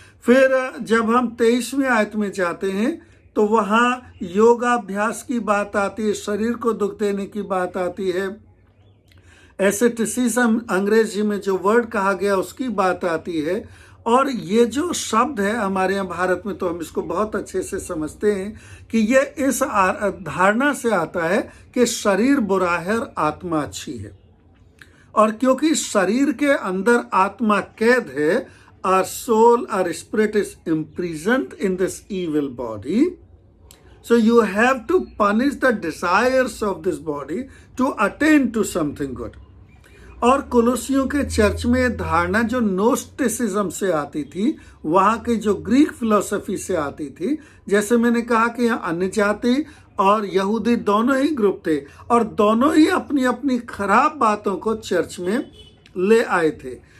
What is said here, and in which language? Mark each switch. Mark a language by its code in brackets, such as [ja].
[hi] फिर जब हम 23वीं आयत में जाते हैं तो वहाँ योगाभ्यास की बात आती है, शरीर को दुख देने की बात आती है, एसेटिसिज्म अंग्रेजी में जो वर्ड कहा गया उसकी बात आती है। और ये जो शब्द है हमारे यहाँ भारत में तो हम इसको बहुत अच्छे से समझते हैं कि ये इस धारणा से आता है कि शरीर बुरा है और आत्मा अच्छी है। और क्योंकि शरीर के अंदर आत्मा कैद है, [en] our soul, our spirit is imprisoned in this evil body. So you have to punish the desires of this body to attain to something good. [hi] और कुलुसियों के चर्च में धारणा जो नोस्टिसिज्म से आती थी, वहाँ की जो ग्रीक फिलोसफी से आती थी, जैसे मैंने कहा कि यहाँ अन्य जाति और यहूदी दोनों ही ग्रुप थे और दोनों ही अपनी अपनी खराब बातों को चर्च में ले आए थे।